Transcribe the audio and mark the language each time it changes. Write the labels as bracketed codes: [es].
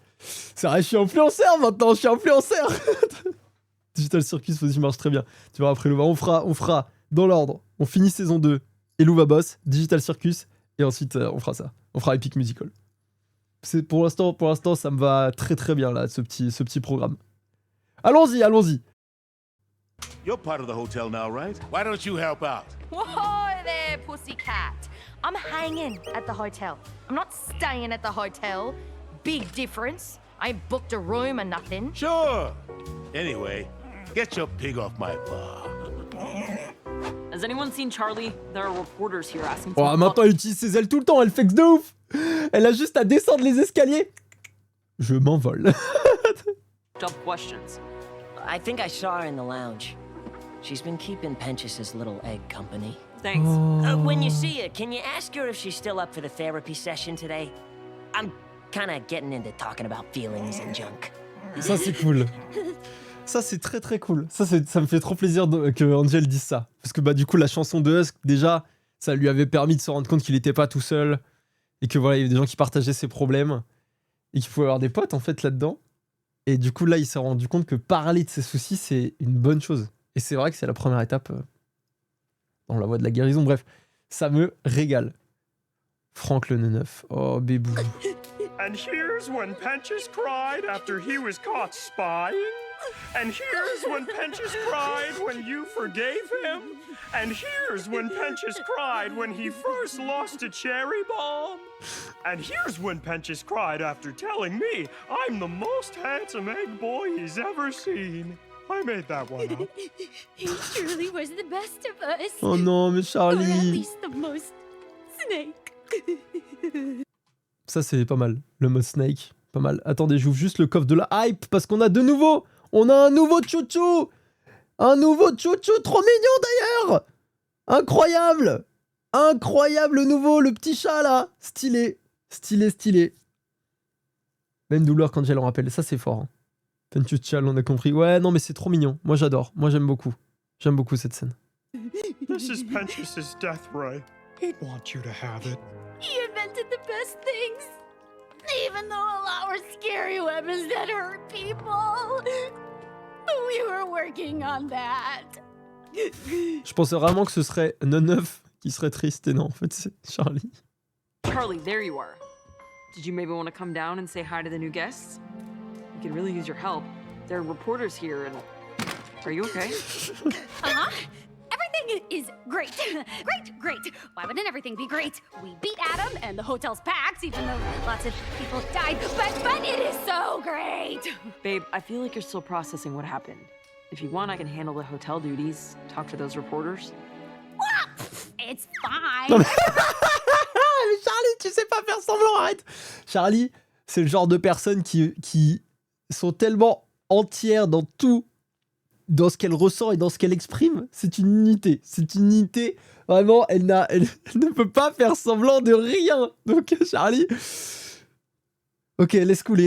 [fr] C'est vrai, je suis influenceur maintenant, Digital Circus aussi marche très bien. Tu vois, après Louva, on fera dans l'ordre. On finit saison 2 et Louva Boss, Digital Circus, et ensuite on fera ça. On fera Epic Musical. C'est pour l'instant, ça me va très très bien là, ce petit programme. Allons-y. [en] You're part of the hotel now, right? Why don't you help out? Whoa there, pussycat. I'm hanging at the hotel. I'm not staying at the hotel. Big difference. I ain't booked a room or nothing. Sure. Anyway, get your pig off my bar. Has anyone seen Charlie? There are reporters here asking. [fr] Oh, maintenant elle utilise ses ailes tout le temps, elle flex de ouf. Elle a juste à descendre les escaliers. Je m'envole. [en] Tough questions. I think I saw her in the lounge. She's been keeping Pentious' little egg company. Thanks. When you see her, can you ask her if she's still up for the therapy session today? I'm kind of getting into talking about feelings and junk. [fr] Ça c'est cool. Ça c'est très très cool. Ça me fait trop plaisir que Angel dise ça. Parce que bah du coup la chanson de Husk, déjà, ça lui avait permis de se rendre compte qu'il était pas tout seul. Et que voilà, il y avait des gens qui partageaient ses problèmes. Et qu'il pouvait avoir des potes en fait là-dedans. Et du coup là, il s'est rendu compte que parler de ses soucis, c'est une bonne chose. Et c'est vrai que c'est la première étape dans la voie de la guérison. Bref, ça me régale. Franck le neuf. Oh, bébou. [en] And here's when Pentious cried after he was caught spying. And here's when Pentious cried when you forgave him. And here's when Pentious cried when he first lost a cherry bomb. And here's when Pentious cried after telling me I'm the most handsome egg boy he's ever seen. I made that one up. He truly was the best of us. [fr] Oh non, mais [en] Or at Charlie. least the most snake. [fr] Ça, c'est pas mal. Le mode Snake, pas mal. Attendez, j'ouvre juste le coffre de la hype parce qu'on a de nouveau. On a un nouveau chouchou. Un nouveau chouchou, trop mignon d'ailleurs. Incroyable. Incroyable, le nouveau, le petit chat là. Stylé. Stylé, stylé. Même douleur quand j'ai le rappelle. Ça, c'est fort. Hein. Pentuchal, on a compris. Ouais, non, mais c'est trop mignon. Moi, j'adore. Moi, j'aime beaucoup. J'aime beaucoup cette scène. [en] This is Pentius's death ray. He'd want you to have it. He invented the best things. Even though a lot were scary weapons that hurt people. We were working on that. [fr] Je pensais vraiment que ce serait Neuf qui serait triste. Et non, en fait, c'est Charlie. [en] Charlie, there you are. Did you maybe want to come down and say hi to the new guests? We could really use your help. There are reporters here and... Are you okay? Uh-huh. Everything is great. Great. Why wouldn't everything be great? We beat Adam and the hotel's packed, even though lots of people died. But it is so great. Babe, I feel like you're still processing what happened. If you want, I can handle the hotel duties, talk to those reporters. It's fine. [fr] Non, mais... Charlie, tu sais pas faire semblant, arrête. Charlie, c'est le genre de personne qui sont tellement entières dans tout, dans ce qu'elle ressent et dans ce qu'elle exprime. C'est une unité. C'est une unité. Vraiment, elle ne peut pas faire semblant de rien. Donc, Charlie... Ok, laisse couler.